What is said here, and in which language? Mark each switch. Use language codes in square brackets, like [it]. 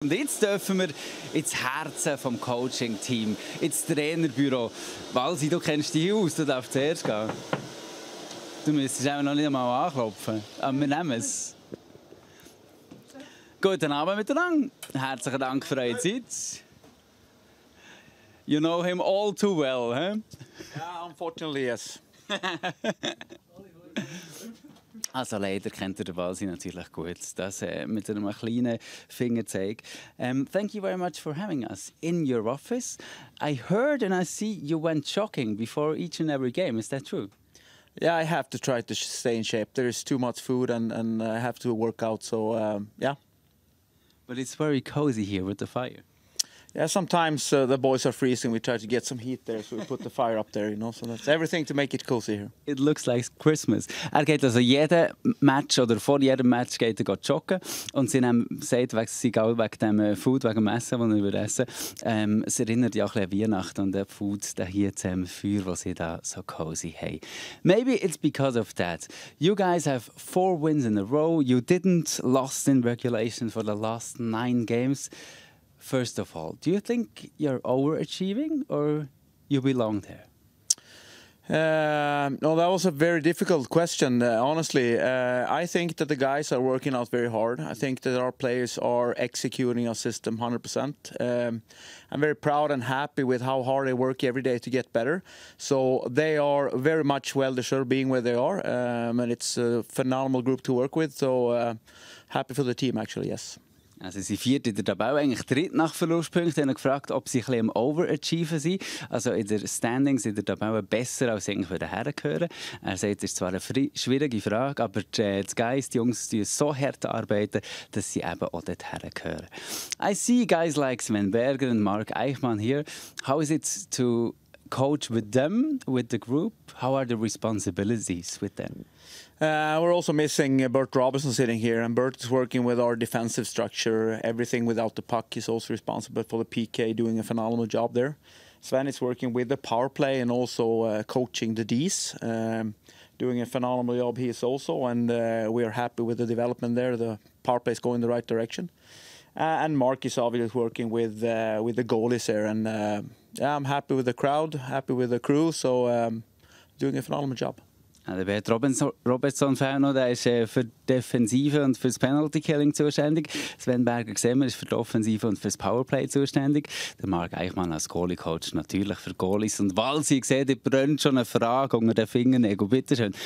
[de] Und jetzt dürfen wir ins Herzen vom Coaching-Team, ins Trainerbüro. Walsi, du kennst dich aus, du darfst zuerst gehen. Du müsstest auch noch nicht einmal anklopfen, aber wir nehmen es. Guten Abend miteinander. Herzlichen Dank für eure Zeit. [en] You know him all too well, huh? Yeah, unfortunately, yes. [de] Also leider kennt ihr den Walsi natürlich gut. Das mit einem kleinen Fingerzeig. [en] Thank you very much for having us in your office. I heard and I see you went jogging before each and every game. Is that true? Yeah, I have to try to stay in shape. There is too much food and I have to work out, so yeah. But it's very cozy here with the fire. Yeah, sometimes the boys are freezing. We try to get some heat there, so we put the fire up there, you know. So that's everything to make it cozy here. It looks like Christmas. [de] Geht also jeden Match oder vor jedem Match geht er joggen und sie sagt, wegen dem Food, wegen dem Essen, das wir essen, es erinnert ja auch ein bisschen an Weihnachten und der Food, der hier zusammen Feuer, was sie da so cozy haben. [en] Maybe it's because of that. You guys have 4 wins in a row. You didn't lost in regulation for the last 9 games. First of all, do you think you're overachieving or you belong there? No, that was a very difficult question. Honestly, I think that the guys are working out very hard. I think that our players are executing our system 100%. I'm very proud and happy with how hard they work every day to get better. So they are very much well-deserved being where they are. And it's a phenomenal group to work with. So happy for the team, actually, yes. [de] Also sie sind 4. in der Tabelle, eigentlich 3. nach Verlustpunkten. Ich habe gefragt, ob sie ein bisschen am Overachieven sind. Also in der Standings in der Tabelle besser als eigentlich hergehören. Er sagt, es ist zwar eine schwierige Frage, aber die Guys, die Jungs, die so hart arbeiten, dass sie eben auch dort hergehören. [en] I see guys like Sven Berger and Mark Eichmann here. How is it to coach with them, with the group? How are the responsibilities with them? We're also missing Bert Robinson sitting here, and Bert is working with our defensive structure. Everything without the puck. He's also responsible for the PK, doing a phenomenal job there. Sven is working with the power play and also coaching the Ds, doing a phenomenal job he is also, and we are happy with the development there. The power play is going in the right direction. And Mark is obviously working with the goalies there, and yeah, I'm happy with the crowd, happy with the crew, so doing a phenomenal job. [de] Der Bert Robertson der ist für die Defensive und für das Penalty-Killing zuständig. Sven Berger sehen wir, ist für die Offensive und für das Powerplay zuständig. Der Mark Eichmann als Goalie-Coach natürlich für Goalies. Und Walsi, ich sehe, ihr brennt schon eine Frage unter den Fingernägeln. Bitte schön.